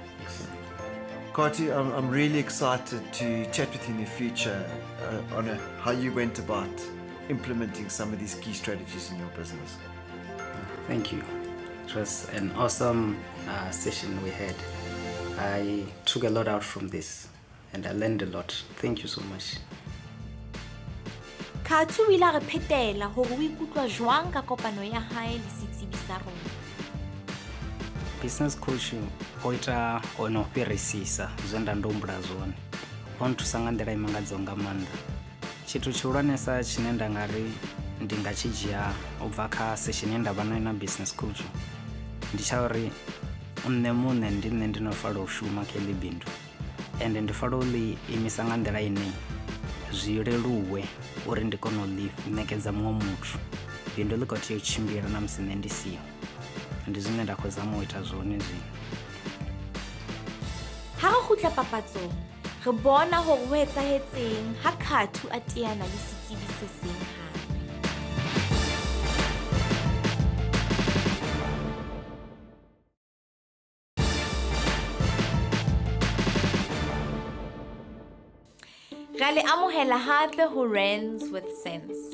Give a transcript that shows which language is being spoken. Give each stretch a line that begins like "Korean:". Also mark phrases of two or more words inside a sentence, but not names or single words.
English: Khathu, I'm really excited to chat with you in the future on how you went about implementing some of these key strategies in your business. Thank you. It was an awesome session we had. I took a lot out from this and I learned a lot. Thank you so much.
Southern Sotho: Khathu o ile a re phetela hore o ikutlwa jwang ka kopano ya hae le setsebi sa rona.
English: Business coach
Venda: o ita ono fhirisisa zwe nda ndo humbula zwone. O nthusa nga nḓila i mangadzaho nga maanḓa. Tshithu tshihulwanesa tshine nda nga ri ndi nga tshi dzhia u bva kha session ye nda vha nayo na
English: business coach
Venda: ndi tsha uri nṋe muṋe ndi nṋe ndi no fanela u shuma kha heḽi bindu, ende ndi fanela u ḽi imisa nga nḓila ine zwi leluwe uri ndi kone u ḽi ṋekedza muṅwe muthu. Bindu ḽi khou tea u tshimbila na musi nṋe ndi siho. Ndi zwine nda khou zama u ita zwone zwino.
Southern Sotho: Ha re kgutla papatsong, re bona hore ho etsahetseng ha Khathu a teana le setsebi se seng hape. Re le amohela hape ho Rands with Sense.